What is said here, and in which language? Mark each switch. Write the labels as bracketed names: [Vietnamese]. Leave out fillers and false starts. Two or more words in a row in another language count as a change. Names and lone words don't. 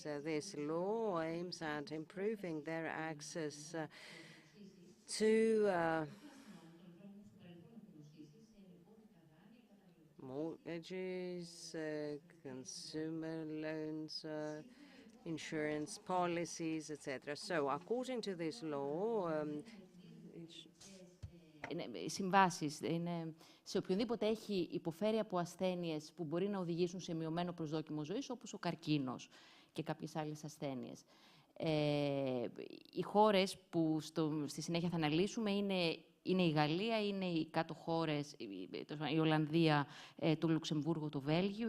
[English] This law aims at improving their access to mortgages, consumer loans, insurance policies, etc. So, according to this law, [Greek] συμβάσεις σε οποιονδήποτε έχει υποφέρει από ασθένειες που μπορεί να οδηγήσουν σε μειωμένο προσδόκιμο ζωής, όπως ο καρκίνος και κάποιες άλλες ασθένειες. Οι χώρες που στη συνέχεια θα αναλύσουμε είναι η Γαλλία, είναι οι κάτω χώρες, η Ολλανδία, το Λουξεμβούργο, το Βέλγιο.